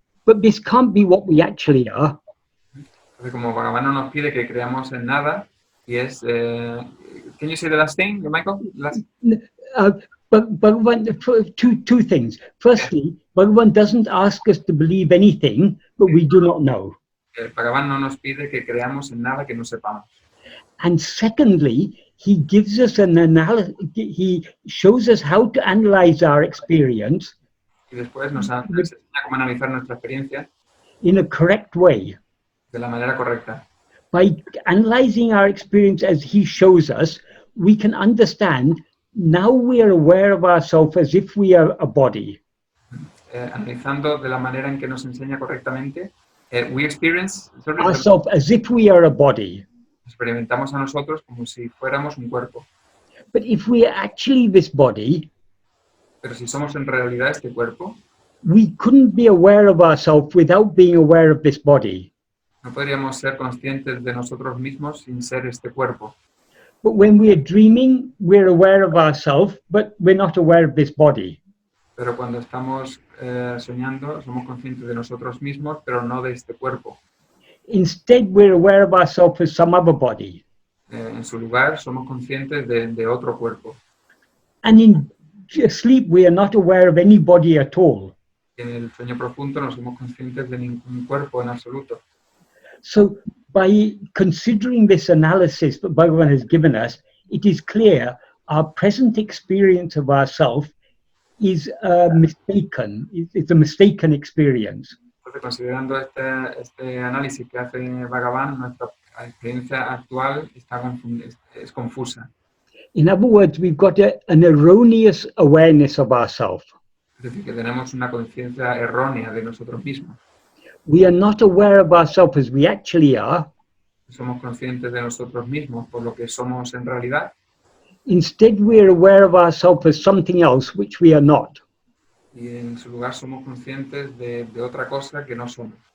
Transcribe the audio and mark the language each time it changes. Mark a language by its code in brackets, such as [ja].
[en] but this can't be what we actually are. [es] Entonces, como Bhagavan no nos pide que creamos en nada, y es... [en] can you say the last thing, Michael? Uh, but Bhagavan, two things. Firstly, Bhagavan doesn't ask us to believe anything, but we do not know. [es] Bhagavan no nos pide que creamos en nada que no sepamos. [en] And secondly, he gives us an analysis, he shows us how to analyze our experience. [es] Y después nos enseña cómo analizar nuestra experiencia [en] in a correct way. [es] De la manera correcta. [en] By analyzing our experience as he shows us, we can understand now we are aware of ourselves as if we are a body. [es] Analizando de la manera en que nos enseña correctamente, [en] we experience ourselves as if we are a body. [es] Experimentamos a nosotros como si fuéramos un cuerpo. [en] But if we are actually this body, [es] pero si somos en realidad este cuerpo, [en] we couldn't be aware of ourselves without being aware of this body. [es] No podríamos ser conscientes de nosotros mismos sin ser este cuerpo. [en] But when we are dreaming, we're aware of ourselves, but we're not aware of this body. [es] Pero cuando estamos soñando, somos conscientes de nosotros mismos, pero no de este cuerpo. [en] Instead, we're aware of ourselves as some other body. [es] En su lugar, somos conscientes de otro cuerpo. [en] And in sleep, we are not aware of any body at all. [es] En el sueño profundo no somos conscientes de ningún cuerpo en absoluto. [en] So, by considering this analysis that Bhagavan has given us, it is clear our present experience of ourself is mistaken. It's a mistaken experience. [es] Entonces, considerando este análisis que hace Bhagavan, nuestra experiencia actual es confusa. [en] In other words, we've got an erroneous awareness of ourselves. [es] Es decir, que tenemos una conciencia errónea de nosotros mismos. [en] We are not aware of ourselves as we actually are. [es] Somos conscientes de nosotros mismos por lo que somos en realidad. [en] Instead, we are aware of ourselves as something else which we are not. [es] Y en su lugar somos conscientes de otra cosa que no somos.